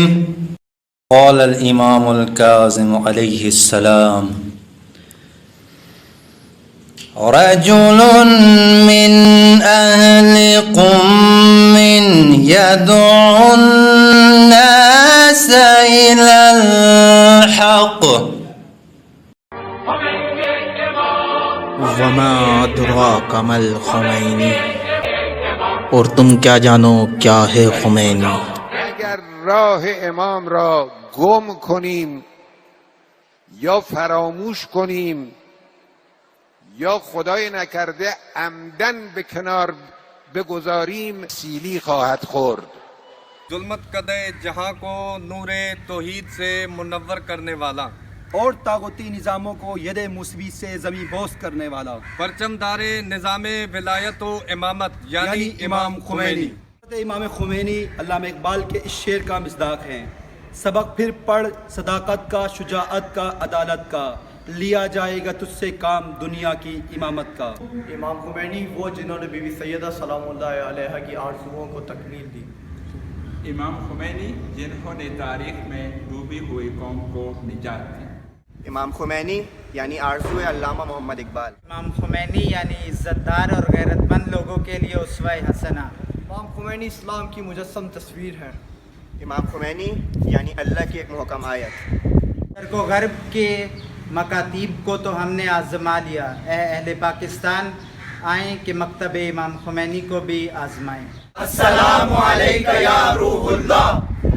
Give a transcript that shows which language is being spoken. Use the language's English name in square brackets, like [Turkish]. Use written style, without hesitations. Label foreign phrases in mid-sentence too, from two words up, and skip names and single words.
[Arabic] قال الإمام الكاظم عليه السلام: رجل من أهل قم يدعو الناس إلى الحق وما أدراك ما الخمینی، [Urdu] اور تم کیا جانو کیا ہے خمینی؟ [Persian] اگر راه امام را گم کنیم یا فراموش کنیم یا خدای نکرده عمدن به کنار بگذاریم سیلی خواهد خورد. [Urdu] ظلمت قدے جہاں کو نور توحید سے منور کرنے والا، اور طاغوتی نظاموں کو ید موسوی سے زمیں بوس کرنے والا، پرچم دار نظام ولایت و امامت یعنی امام خمینی۔ امام خمینی علامہ اقبال کے اس شعر کا مصداق ہیں: سبق پھر پڑھ صداقت کا، شجاعت کا، عدالت کا، لیا جائے گا تجھ سے کام دنیا کی امامت کا۔ امام خمینی وہ جنہوں نے بی بی سیدہ [Arabic] سلام اللہ علیہ [Urdu] کی آرزوؤں کو تکمیل دی۔ امام خمینی جنہوں نے تاریخ میں ڈوبی ہوئی قوم کو نجات دی۔ امام خمینی یعنی آرزو علامہ محمد اقبال۔ امام خمینی یعنی عزت دار اور غیرت مند لوگوں کے لیے اسوہ حسنہ۔ امام خمینی اسلام کی مجسم تصویر ہے۔ امام خمینی یعنی اللہ کی ایک محکم آیت۔ شرق و غرب کے مکاتیب کو تو ہم نے آزما لیا، اے اہل پاکستان آئیں کہ مکتب امام خمینی کو بھی آزمائیں۔ [Arabic] السلام علیکہ یا روح اللہ۔